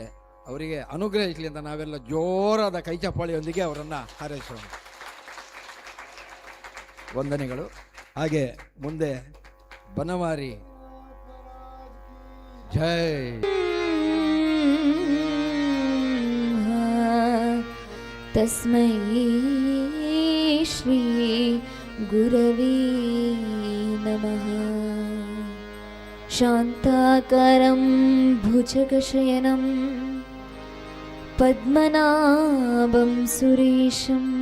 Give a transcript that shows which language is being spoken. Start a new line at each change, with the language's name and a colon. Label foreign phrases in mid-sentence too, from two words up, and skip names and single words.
Kannada: ಅವರಿಗೆ ಅನುಗ್ರಹಿಸಲಿ ಅಂತ ನಾವೆಲ್ಲ ಜೋರಾದ ಕೈಚಪ್ಪಾಳಿಯೊಂದಿಗೆ ಅವರನ್ನು ಹಾರೈಸೋಣ. ವಂದನೆಗಳು. ಹಾಗೆ ಮುಂದೆ ಬನವಾರಿ ಜೈ
Sanskrit: तस्मै श्री गुरवे नमः। शान्ताकारं भुजगशयनं पद्मनाभं सुरेशं